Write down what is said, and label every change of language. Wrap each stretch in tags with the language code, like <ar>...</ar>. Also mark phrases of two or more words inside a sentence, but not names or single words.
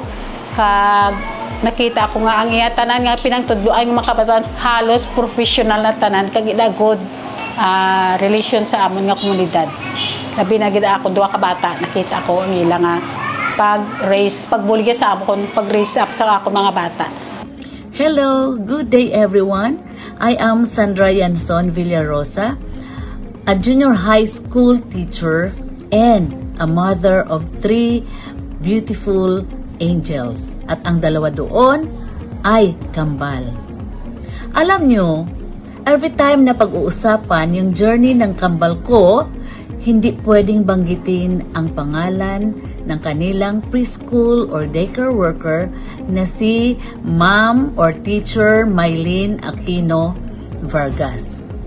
<hil>Kag nakita ko nga ang iya tanan nga pinangtudloan ng mga kabataan halos professional na tanan kag ila</hil> <en>good relation</en> <hil>sa amon nga komunidad. Labi na gid ako duha ka bata, nakita ko ang ila nga pagbuligya sa amon pag-</hil> <en>raise up</en> <hil>sa ako mga bata.</hil> <en>Hello, good day everyone. I am Sandra Yanson Villarosa, a junior high school teacher and a mother of 3 beautiful angels.</en> <tl>At ang dalawa doon ay kambal. Alam nyo,</tl> <en>every time</en> <tl>na pag-uusapan yung journey ng kambal ko, hindi pwedeng banggitin ang pangalan ng kanilang</tl> <en>preschool or daycare worker</en> <tl>na si Ma'am or Teacher Maylin Aquino Vargas.</tl>